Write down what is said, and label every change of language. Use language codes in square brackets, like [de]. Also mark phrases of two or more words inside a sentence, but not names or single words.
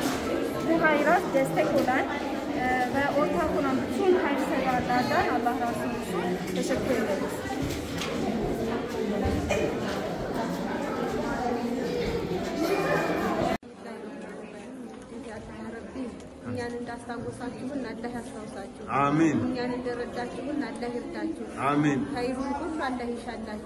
[tr] Bu hayrat destek olan ve ortak olan bütün hayırseverlerden Allah razı olsun. Teşekkür ederiz. [am] እኛን እንዳስታወሳችሁን አላህ ያስታውሳችሁ አሜን እኛን እንደረዳችሁን አላህ ይርዳችሁ አሜን ኸይሩን ሁሉ አላህ ይሻላችሁ